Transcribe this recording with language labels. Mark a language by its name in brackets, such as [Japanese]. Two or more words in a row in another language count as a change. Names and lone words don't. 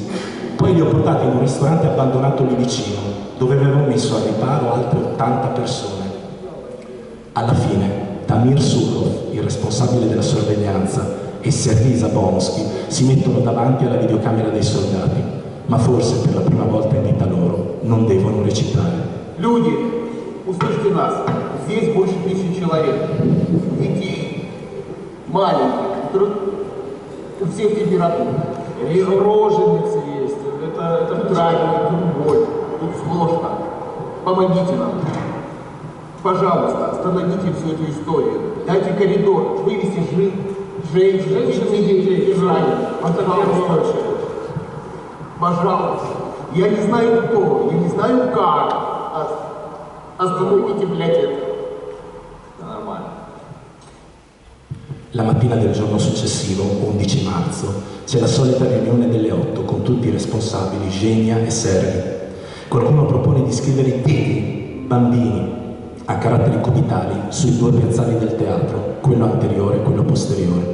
[Italian] Poi li ho portati in un ristorante abbandonato lì vicino, dove avevo messo a riparo altre 80 persone. Alla fine, Damir Surov, il responsabile della sorveglianza, e Sergei Zabonsky si mettono davanti alla videocamera dei soldati, ma forse per la prima volta in vita loro non devono recitare. [Russian] Люди, услышьте нас, здесь больше 1000 человек, детей, маленьких, которых у всех температура. И роженицы есть, это травма, тут боль, тут сложно. Помогите нам. Пожалуйста, остановите всю эту историю. Дайте коридор, вывести женщин и детей из раненых. Пожалуйста. Я не знаю кто, я не знаю как. Остановите, блядь, это. Это нормально. [Italian] La mattina del giorno successivo, 11 marzo, c'è la solita riunione delle 8 con tutti i responsabili, Genia e Sergei. Qualcuno propone di scrivere i titoli, bambini, a caratteri cubitali sui 2 piazzali del teatro, quello anteriore e quello posteriore.